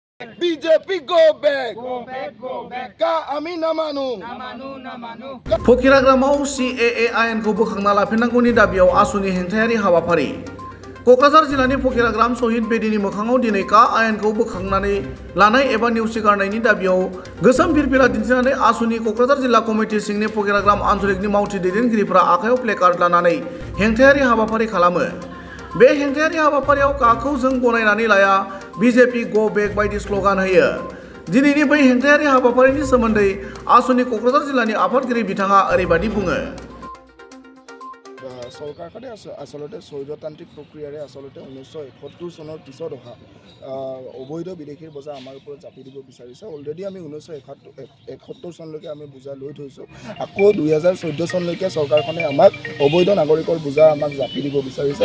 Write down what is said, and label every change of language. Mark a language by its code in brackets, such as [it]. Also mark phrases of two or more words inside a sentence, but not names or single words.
[en] BJP go back. [as] কা আমি নামানু. [brx] फकिराग्रामाव CAA आयेनखौ बोखांना लाफिननांगौनि दाबियाव आसुनि हेंथायारि हाबाफारि क'क्राझार जिल्लानि फकिराग्राम शहीद बेदिनि मोखाङाव दिनै का आयेनखौ बोखांनानै लानाय एबा नेवसिगारनायनि दाबियाव गोसोम फिरफिला दिन्थिनानै आसुनि क'क्राझार जिल्ला कमिटि सिंनि फकिराग्राम आन्चलिकनि मावथि दैदेनगिरिफोरा आखायाव प्लेकार्ड लानानै हेंथायारि हाबाफारि खालामो। बे हेंथायारि हाबाफारियाव काखौ जों गनायनानै लाया [en] BJP go back [brx] बायदि स्ल'गान होयो। दिनैनि बै हेंथायारि हाबाफारिनि सोमोन्दै आसुनि क'क्राझार जिल्लानि आफादगिरि बिथाङा ओरैबायदि बुङो। [as] চৰকাৰখনে আচলতে স্বৈৰতান্ত্ৰিক প্ৰক্ৰিয়াৰে আচলতে 1971 চনৰ পিছত অহা অবৈধ বিদেশীৰ বোজা আমাৰ ওপৰত জাপি দিব বিচাৰিছে। অলৰেডি আমি 1971 চনলৈকে আমি বোজা লৈ থৈছোঁ। আকৌ 2014 চনলৈকে চৰকাৰখনে আমাক অবৈধ নাগৰিকৰ বোজা আমাক জাপি দিব বিচাৰিছে।